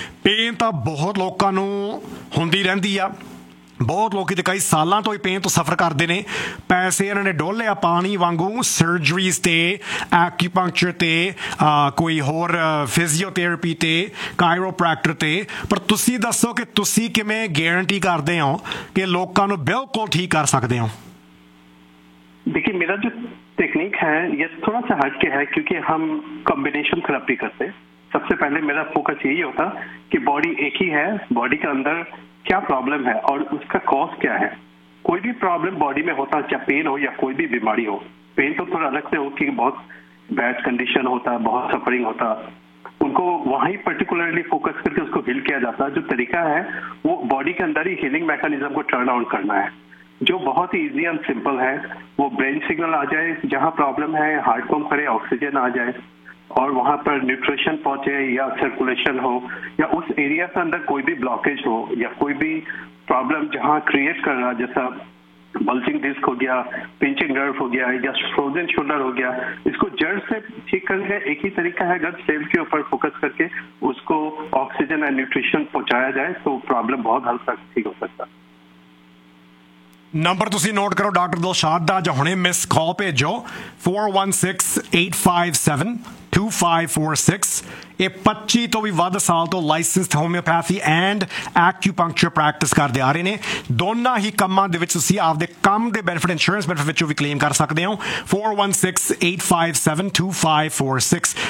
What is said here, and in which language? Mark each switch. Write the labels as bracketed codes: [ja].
[pa] Pain ਤਾਂ ਬਹੁਤ ਲੋਕਾਂ ਨੂੰ ਹੁੰਦੀ ਰਹਿੰਦੀ ਆ, ਬਹੁਤ ਲੋਕ ਤਾਂ ਕਈ ਸਾਲਾਂ ਤੋਂ ਹੀ ਪੇਨ ਤੋਂ ਸਫ਼ਰ ਕਰਦੇ ਨੇ, ਪੈਸੇ ਇਹਨਾਂ ਨੇ ਡੋਲਿਆ ਪਾਣੀ ਵਾਂਗੂ ਸਰਜਰੀਜ਼ 'ਤੇ, ਐਕਿਊਪੰਕਚਰ 'ਤੇ, ਕੋਈ ਹੋਰ ਫਿਜ਼ੀਓਥੈਰੇਪੀ 'ਤੇ, ਕਾਇਰੋਪ੍ਰੈਕਟਰ 'ਤੇ। ਪਰ ਤੁਸੀਂ ਦੱਸੋ ਕਿ ਤੁਸੀਂ ਕਿਵੇਂ ਗਾਰੰਟੀ ਕਰਦੇ ਹੋ ਕਿ ਲੋਕਾਂ ਨੂੰ ਬਿਲਕੁਲ ਠੀਕ ਕਰ ਸਕਦੇ ਹੋ? [hi] देखिए, मेरा जो टेक्निक है ये थोड़ा सा हट के है, क्योंकि हम कॉम्बिनेशन थेरेपी करते हैं। सबसे पहले मेरा फोकस यही होता कि बॉडी एक ही है, बॉडी के अंदर क्या प्रॉब्लम है और उसका कॉज क्या है। कोई भी प्रॉब्लम बॉडी में होता, चाहे पेन हो या कोई भी बीमारी हो, पेन तो थोड़ा अलग से हो कि बहुत बैड कंडीशन होता है, बहुत सफरिंग होता, उनको वहीं पर्टिकुलरली फोकस करके उसको हील किया जाता है। जो तरीका है वो बॉडी के अंदर ही हीलिंग मैकेनिज्म को टर्न ऑन करना है, जो बहुत ही इजी एंड सिंपल है। वो ब्रेन सिग्नल आ जाए जहां प्रॉब्लम है, हार्ट पंप करे, ऑक्सीजन आ जाए और वहां पर न्यूट्रिशन पहुंचे या सर्कुलेशन हो, या उस एरिया के अंदर कोई भी ब्लॉकेज हो या कोई भी प्रॉब्लम जहां क्रिएट कर रहा, जैसा बल्जिंग डिस्क हो गया, पिंचिंग नर्व हो गया या फ्रोजन शोल्डर हो गया, इसको जड़ से ठीक करने का एक ही तरीका है, अगर सेल के ऊपर फोकस करके उसको ऑक्सीजन एंड न्यूट्रिशन पहुंचाया जाए तो प्रॉब्लम बहुत हल तक ठीक हो सकता है। [pa] ਨੰਬਰ ਤੁਸੀਂ ਨੋਟ ਕਰੋ ਡਾਕਟਰ ਦਿਲਸ਼ਾਦ ਦਾ, ਜਾਂ ਹੁਣੇ ਮਿਸ ਕਾਲ ਭੇਜੋ 416-857-2546। ਇਹ 25 ਤੋਂ ਵੀ ਵੱਧ ਸਾਲ ਤੋਂ ਲਾਈਸੈਂਸਡ ਹੋਮਿਓਪੈਥੀ ਐਂਡ ਐਕਿਊਪੰਕਚਰ ਪ੍ਰੈਕਟਿਸ ਕਰਦੇ ਆ ਰਹੇ ਨੇ। ਦੋਨਾਂ ਹੀ ਕੰਮਾਂ ਦੇ ਵਿੱਚ ਤੁਸੀਂ ਆਪਦੇ ਕੰਮ ਦੇ ਬੈਨੀਫਿਟ, ਇੰਸ਼ੋਰੈਂਸ ਬੈਨੀਫਿਟ ਵਿੱਚੋਂ ਵੀ ਕਲੇਮ ਕਰ ਸਕਦੇ ਹੋ 416-857-2546।